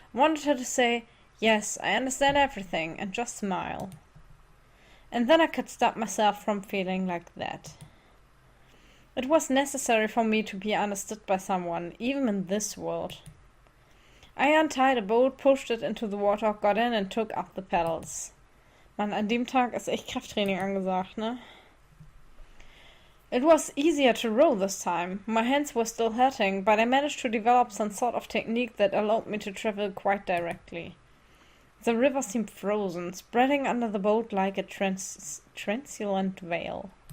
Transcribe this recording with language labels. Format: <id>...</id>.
<en>Wanted her to say, yes, I understand everything, and just smile. And then I could stop myself from feeling like that. It was necessary for me to be understood by someone, even in this world. I untied a boat, pushed it into the water, got in and took up the paddles.</en> <de>Mann, an dem Tag ist echt Krafttraining angesagt, ne?</de> <en>It was easier to row this time. My hands were still hurting, but I managed to develop some sort of technique that allowed me to travel quite directly. The river seemed frozen, spreading under the boat like a translucent veil.</en>